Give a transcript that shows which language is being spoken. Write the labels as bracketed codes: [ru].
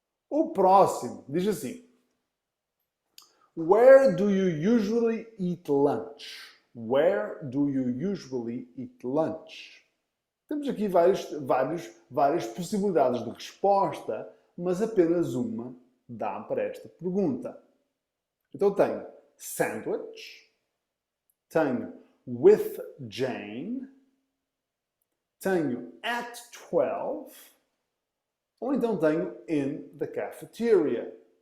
[pt] O próximo diz assim: [en] Where do you usually eat lunch? Where do you usually eat lunch? [pt] Temos aqui várias possibilidades de resposta, mas apenas uma dá para esta pergunta. Então tenho sandwich, tenho [en] with Jane, [pt] tenho [en] at 12, [pt] ou então tenho [en] in the cafeteria.